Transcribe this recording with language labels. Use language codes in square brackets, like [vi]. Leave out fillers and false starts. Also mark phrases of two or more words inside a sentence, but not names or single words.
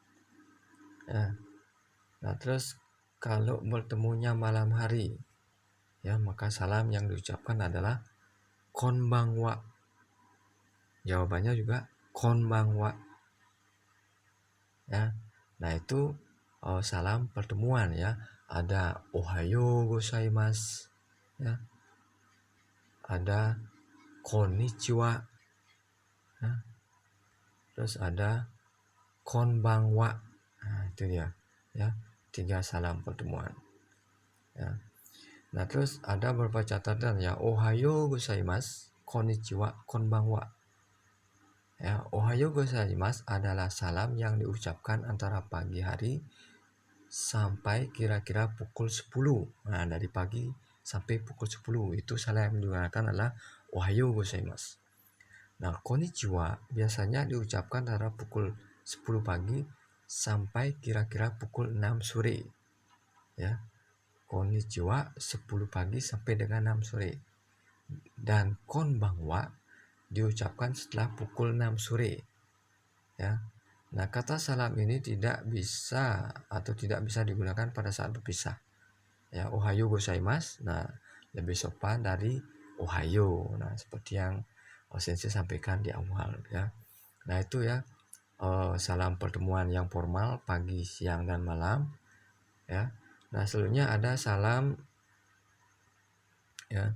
[id] Nah, terus kalau bertemunya malam hari, maka salam yang diucapkan adalah konbanwa. Jawabannya juga konbanwa. Nah, itu salam pertemuan ya. Ada [ja] おはようございます [id] ya. Ada konnichiwa ya. Terus ada konbanwa. Nah, itu dia ya. 3 salam pertemuan ya. Nah, terus ada beberapa catatan ya. [ja] おはようございます、こんにちは、こんばんは. [id] Ya, [ja] おはようございます [id] adalah salam yang diucapkan antara pagi hari sampai kira-kira pukul 10. Nah, dari pagi sampai pukul 10 itu salam yang digunakan adalah [ja] おはようございます. [id] Nah, konnichiwa biasanya diucapkan antara pukul 10 pagi sampai kira-kira pukul 6 sore. Ya. Konnichiwa 10 pagi sampai dengan 6 sore. Dan konbanwa diucapkan setelah pukul 6 sore. Ya. Nah, kata salam ini tidak bisa digunakan pada saat berpisah. Ya, [ja] おはようございます. [id] Nah, lebih sopan dari ohayo. Nah, seperti yang Sensei sampaikan di awal ya. Nah, itu ya salam pertemuan yang formal pagi, siang, dan malam ya. Nah, selanjutnya ada salam ya.